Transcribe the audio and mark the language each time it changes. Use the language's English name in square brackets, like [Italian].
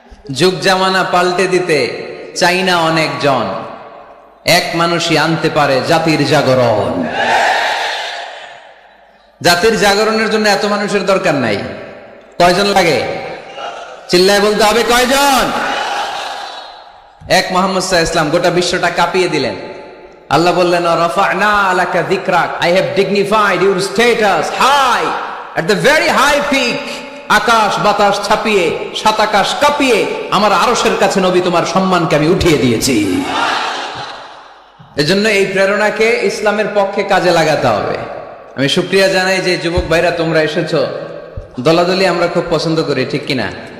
[Bangla] যুগ জামানা পাল্টে দিতে চাই না অনেকজন, এক মানুষই আনতে পারে জাতির জাগরণ। জাতির জাগরণের জন্য এত মানুষের দরকার নাই। কয়জন লাগে? চিল্লায় বলতে হবে কয়জন? এক মুহাম্মদ সাল্লাল্লাহু আলাইহি ওয়াসাল্লাম গোটা বিশ্বটা কাঁপিয়ে দিলেন। আল্লাহ বললেন, [Arabic] রাফা'না আলাকা যিকরাক, [English] I have dignified your status high at the very high peak। [Bangla] আকাশ বাতাস ছাপিয়ে, সাত আকাশ কাঁপিয়ে আমার আরশের কাছে নবী তোমার সম্মানকে আমি উঠিয়ে দিয়েছি। এজন্য এই প্রেরণাকে ইসলামের পক্ষে কাজে লাগাতে হবে। আমি শুকরিয়া জানাই যে যুবক ভাইরা তোমরা এসেছো। দলাদলি আমরা খুব পছন্দ করি, ঠিক কিনা?